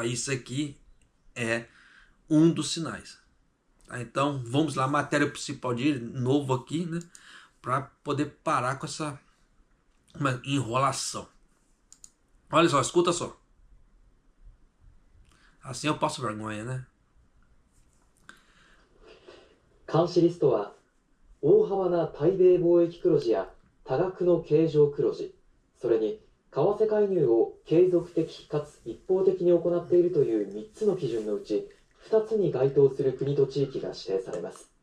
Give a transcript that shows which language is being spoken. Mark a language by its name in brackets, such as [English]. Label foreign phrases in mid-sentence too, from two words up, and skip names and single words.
[Portuguese] Isso aqui é um dos sinais. Tá? Então vamos lá, matéria principal de novo aqui, né? Para poder parar com essa enrolação. Olha só, escuta só. Assim eu passo vergonha, né? [Japanese] 監視リストは大幅な対米貿易黒字や多額の経常黒字、それに為替介入を継続的かつ一方的に行っているという3つの基準のうち2つに該当する国と地域が指定されます。